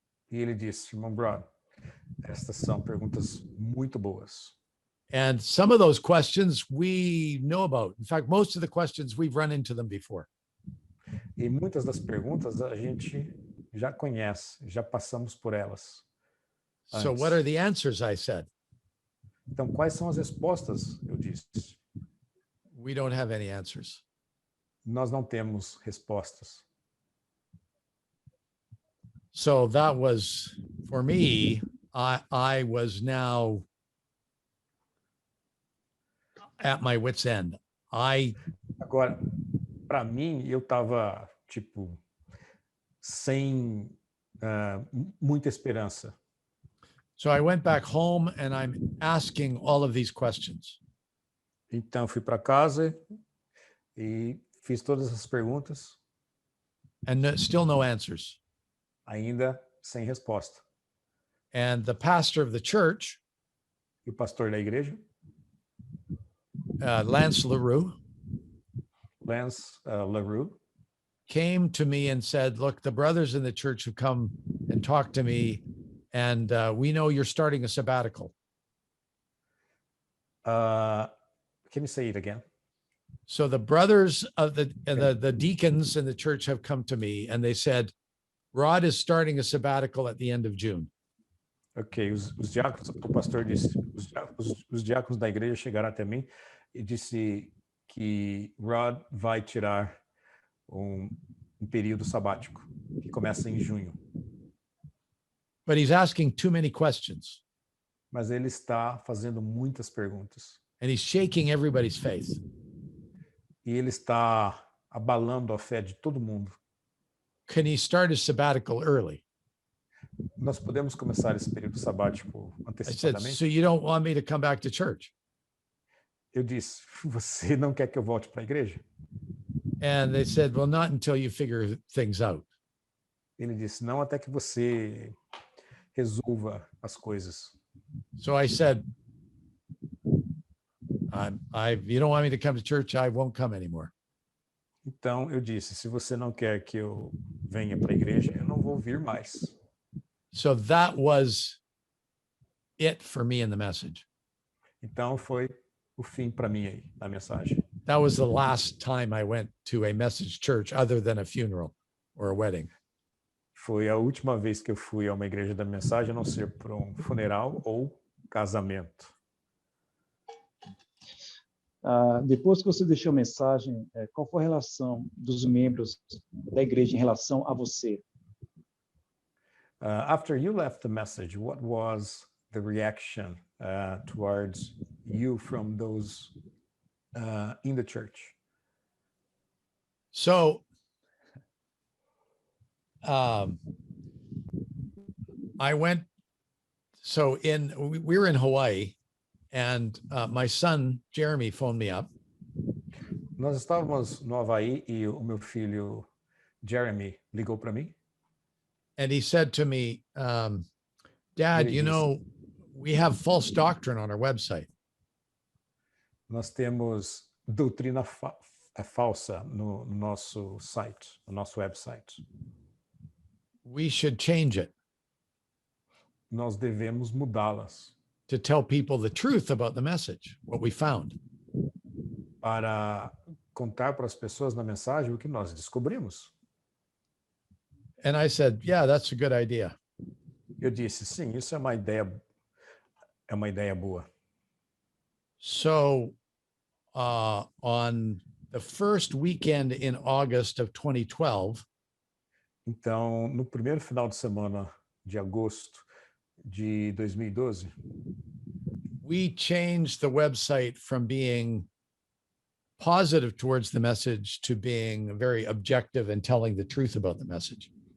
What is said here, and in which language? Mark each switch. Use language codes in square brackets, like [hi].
[pt] E ele disse, irmão Rod, estas são perguntas muito boas. [en] And some of those questions we know about. In fact, most of the questions we've run into them before. [pt] E muitas das perguntas a gente já conhece, já passamos por elas. [en] So what are the answers? I said. [pt] Então, quais são as respostas? Eu disse. [en] We don't have any answers. [pt] Nós não temos respostas. [en] So that was, for me, I was now at my wit's end. [pt] Agora, para mim, eu estava, tipo, sem muita esperança. [en] So I went back home and I'm asking all of these questions. [pt] Então, fui para casa e fiz todas as perguntas. [en] And still no answers. [pt] Ainda sem resposta. [en] And the pastor of the church, [pt] E o pastor da igreja, [en] Lance LaRue, came to me and said, look, the brothers in the church have come and talked to me, and we know you're starting a sabbatical. Can you say it again? So the brothers of the deacons in the church have come to me and they said, Rod is starting a sabbatical at the end of June. [pt] Ok, os diáconos, o pastor disse, os diáconos da igreja chegaram até mim e disse que Rod vai tirar um período sabático que começa em junho. [en] But he's asking too many questions. [pt] Mas ele está fazendo muitas perguntas. [en] And he's shaking everybody's faith. [pt] E ele está abalando a fé de todo mundo. [en] Can he start his sabbatical early? [pt] Nós podemos começar esse período sabático [en] I said, [pt] antecipadamente? [en] so you don't want me to come back to church? [pt] Eu disse, você não quer que eu volte para a igreja? [en] And they said, well, not until you figure things out. [pt] Ele disse, não até que você resolva as coisas. [en] So I said, you don't want me to come to church, I won't come anymore. [pt] Então eu disse, se você não quer que eu venha para a igreja, eu não vou vir mais. [en] So that was it for me in the message. [pt] Então foi o fim para mim aí, na mensagem. [en] That was the last time I went to a message church other than a funeral or a wedding. [pt] Foi a última vez que eu fui a uma igreja da mensagem, a não ser para um funeral ou casamento. Depois que você deixou a mensagem, qual foi a relação dos membros da igreja em relação a você? [en] After you left the message, what was the reaction towards you from those in the church? So I went, we were in Hawaii, and my son, Jeremy, phoned me up. [pt] Nós estávamos no Havaí e o meu filho, Jeremy, ligou para mim. [en] And he said to me, Dad, you know, we have false doctrine on our website. [pt] Nós temos doutrina falsa no nosso site, no nosso website. [en] We should change it. [pt] Nós devemos mudá-las. [en] To tell people the truth about the message, what we found. [pt] Para contar para as pessoas na mensagem o que nós descobrimos. [en] And I said, yeah, that's a good idea. [pt] Eu disse, sim, isso é uma ideia boa. [en] So on the first weekend in August of 2012, [pt] então, no primeiro final de semana de agosto de 2012, [en] we changed the website from being positive towards the message to being very objective and telling the truth about the message.